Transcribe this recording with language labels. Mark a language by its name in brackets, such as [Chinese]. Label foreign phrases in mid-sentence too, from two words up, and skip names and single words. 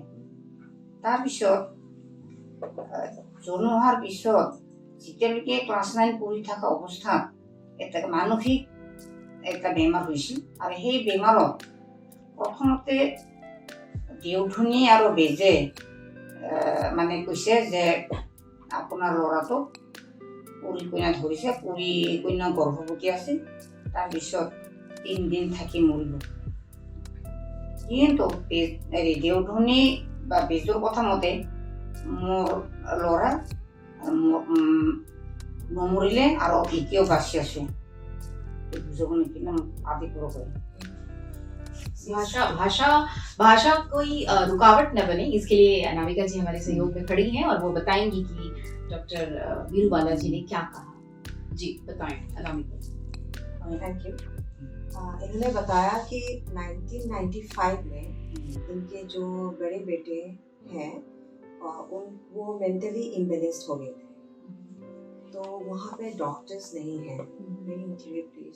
[Assamese] তাৰপিছত জন্ম হোৱাৰ পিছত যেতিয়ালৈকে ক্লাছ 9 পঢ়ি থকা অৱস্থাত এটা মানসিক এটা বেমাৰ হৈছিল আৰু সেই বেমাৰত প্ৰথমতে দেউধনী আৰু বেজে মানে কৈছে যে আপোনাৰ ল'ৰাটোক পুৰি কইনা ধৰিছে, পুৰি কইনা গৰ্ভৱতী আছে, তাৰপিছত 3 দিন থাকি মৰিব। কিন্তু দেউধনী বা বেজৰ কথা মতে মোৰ ল'ৰা নমৰিলে আৰু এতিয়াও বাচি আছে। বুজাব নেকি না আদি কৰিব পাৰে। [Hindi] भाषा कोई रुकावट न बने, इसके लिए अनामिका जी हमारे सहयोग में खड़ी हैं और वो बताएंगी कि डॉक्टर बिरुबाला जी ने क्या कहा। जी बताएं अनामिका जी। [English] thank you. [Hindi] इन्होंने बताया कि 1995 में इनके जो बड़े बेटे हैं वो [English] mentally imbalanced [Hindi] हो गए थे, तो वहाँ पे डॉक्टर्स नहीं हैं, [English] very interior place.